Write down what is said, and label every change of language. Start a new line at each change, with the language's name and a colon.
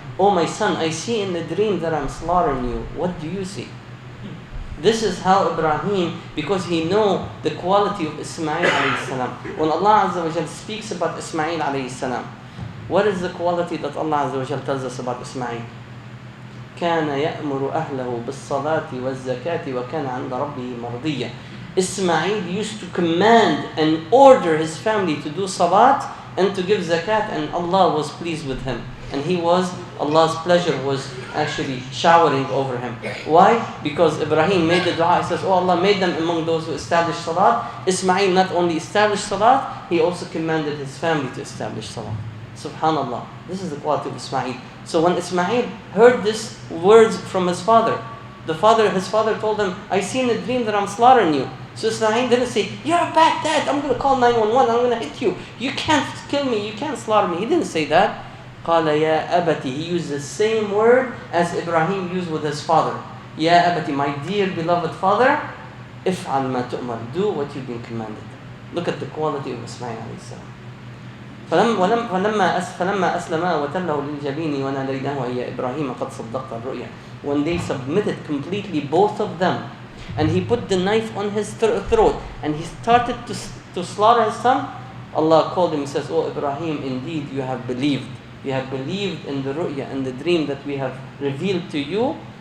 English: Oh my son, I see in the dream that I'm slaughtering you. What do you see? This is how Ibrahim, because he know the quality of Ismail alayhi salam. When Allah Azza wa Jal speaks about Ismail alayhi salam, what is the quality that Allah Azza wa Jal tells us about Ismail?
Arabic: كان يأمر أهله بالصلاة والزكاة وكان عند ربه مرضيا.
English: Ismail used to command and order his family to do salat and to give zakat, and Allah was pleased with him. And Allah's pleasure was actually showering over him. Why? Because Ibrahim made the dua. He says, oh Allah, made them among those who established salat. Ismail not only established salat, he also commanded his family to establish salat. Subhanallah. This is the quality of Ismail. So when Ismail heard these words from his father, his father told him, I see in a dream that I'm slaughtering you. So Ismail didn't say, you're a bad dad, I'm going to call 911, I'm going to hit you. You can't kill me, you can't slaughter me. He didn't say that.
Arabic: قال يا أبتي.
English: He used the same word as Ibrahim used with his father.
Arabic: يا أبتي,
English: my dear beloved father,
Arabic: افعل ما تؤمر.
English: Do what you've been commanded. Look at the quality of Ismail alayhi salam.
Arabic: فلما أسلما وتله للجبين وناديناه يا إبراهيم قد صدقت الرؤيا.
English: When they submitted completely, both of them, and he put the knife on his throat and he started to slaughter his son, Allah called him. He says, oh Ibrahim, indeed you have believed. You have believed in the ru'ya and the dream that we have revealed to you.